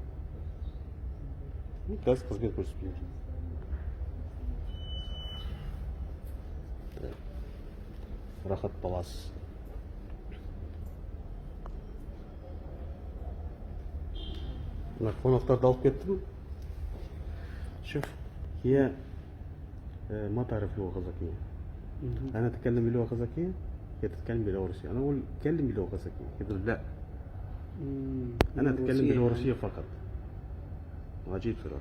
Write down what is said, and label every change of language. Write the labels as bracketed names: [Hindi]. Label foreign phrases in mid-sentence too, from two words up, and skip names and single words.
[Kazakh] Қазір қызмет көрсетпеймін. Рахат баласы. Мына қонақтарды алып кеттім. [Arabic] شوف هي ما تعرف لغة غزاكية. أنا أتكلم بلغة غزاكية، هي تتكلم بلغة روسية. أنا أقول تكلم بلغة غزاكية، يقول لا. أنا أتكلم بلغة روسية فقط. عجيب صراحة.